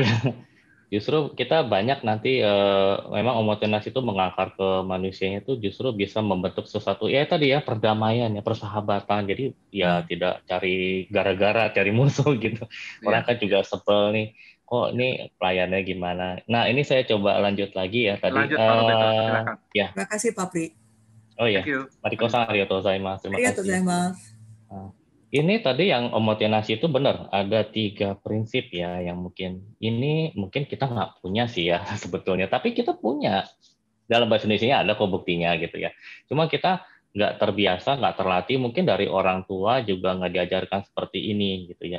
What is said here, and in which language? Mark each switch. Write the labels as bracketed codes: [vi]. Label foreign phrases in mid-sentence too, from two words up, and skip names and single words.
[id] Justru kita banyak nanti memang omotenasi itu mengakar ke manusianya itu justru bisa membentuk sesuatu ya tadi ya, perdamaian ya, persahabatan. Jadi ya tidak cari gara-gara, cari musuh gitu. Orang kan juga sebel nih. Kok ini pelayannya gimana? Nah, ini saya coba lanjut lagi ya tadi. Lanjut Pak Roberto, silakan. Ya. Terima kasih Pak Pri. Oh ya. [ja] Mariko-san, ありがとうございます. [id] Terima kasih. Nah, ini tadi yang omotenasi itu benar, ada 3 prinsip ya yang mungkin kita nggak punya sih ya sebetulnya, tapi kita punya. Dalam bahasa Indonesia ada kok buktinya gitu ya. Cuma kita nggak terbiasa, nggak terlatih, mungkin dari orang tua juga nggak diajarkan seperti ini gitu ya.